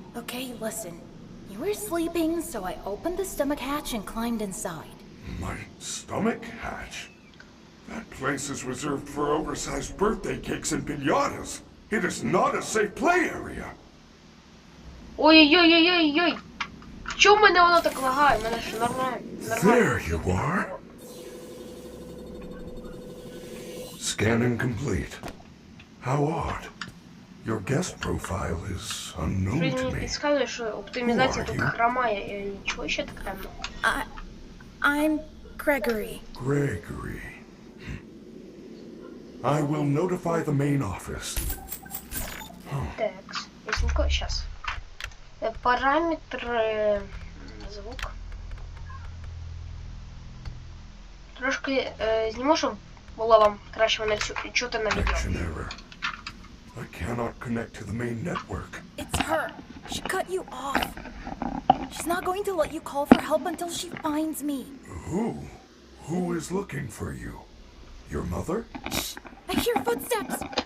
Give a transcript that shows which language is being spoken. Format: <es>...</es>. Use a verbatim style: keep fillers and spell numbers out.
<en>Okay, listen. You were sleeping, so I opened the stomach hatch and climbed inside. My stomach hatch? That place is reserved for oversized birthday cakes and piñatas. It is not a safe play area. Ой-ой-ой-ой-ой.</en> <uk>Чому в мене воно так лагає? В мене ж нормально. Нормально.</uk> <en>There you are. Scanning complete. How odd. Your guest profile is unknown</en> <uk>Щось</uk> <en>to</en> <uk>мені</uk> <en>me.</en> <uk>підказує, що оптимізація тут хромає. І чого ще так темно?</uk> <en>I... I'm Gregory. Gregory. I will notify the main office.</en> <uk>Так, ясненько, щас. Е, Параметри, е, звук. Трошки е, зніму, щоб було вам краще мене чу- чути на відео.</uk> <en>Connection error. I cannot connect to the main network. It's her. She cut you off. She's not going to let you call for help until she finds me. Who? Who is looking for you? Your mother? I hear footsteps.</en>